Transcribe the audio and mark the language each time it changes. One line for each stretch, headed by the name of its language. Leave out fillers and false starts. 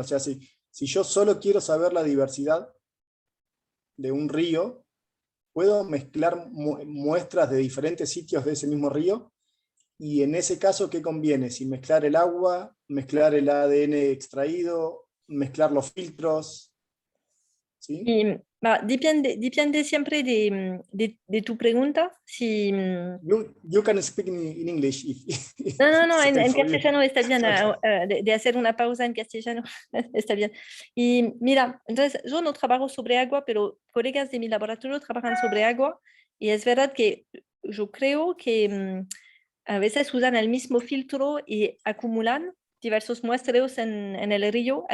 Spanish: O sea, si yo solo quiero saber la diversidad de un río, ¿puedo mezclar muestras de diferentes sitios de ese mismo río? Y en ese caso, ¿qué conviene? Si mezclar el agua, mezclar el ADN extraído, mezclar los filtros. ¿Sí? Y, depende siempre de tu pregunta. Si...
English: You can speak in English.
Spanish: No, en castellano está bien, de hacer una pausa en castellano está bien. Y mira, entonces yo no trabajo sobre agua, pero colegas de mi laboratorio trabajan sobre agua, y es verdad que yo creo que a veces usan el mismo filtro y acumulan diversos muestreos en el río.